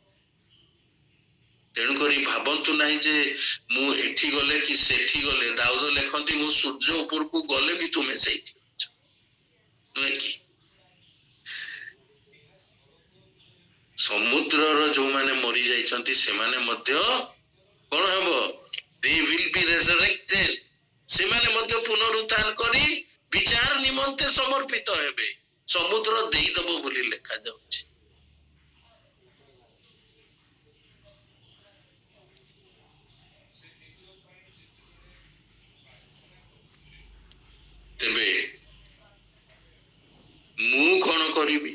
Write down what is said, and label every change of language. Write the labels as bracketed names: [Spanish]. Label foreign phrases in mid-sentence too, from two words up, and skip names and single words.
[Odia] ତେଣୁକରି ଭାବନ୍ତୁ ନାହିଁ ଯେ ମୁଁ ଏଠି ଗଲେ କି ସେଠି ଗଲେ, ଦାଉଦ ଲେଖନ୍ତି ମୁଁ ସୂର୍ଯ୍ୟ ଉପରକୁ ଗଲେ ବି ତୁମେ ସେଇଠି ଅଛ, ନୁହେଁ କି? ସମୁଦ୍ରର ଯୋଉମାନେ ମରି ଯାଇଛନ୍ତି ସେମାନେ ମଧ୍ୟ କଣ ହେବ? [English] They will be resurrected. [Odia] ସେମାନେ ମଧ୍ୟ ପୁନରୁତ୍ଥାନ କରି ବିଚାର ନିମନ୍ତେ ସମର୍ପିତ ହେବେ। ସମୁଦ୍ର ଦେଇଦବ ବୋଲି ଲେଖାଯାଉଛି। ତେବେ ମୁଁ କଣ କରିବି?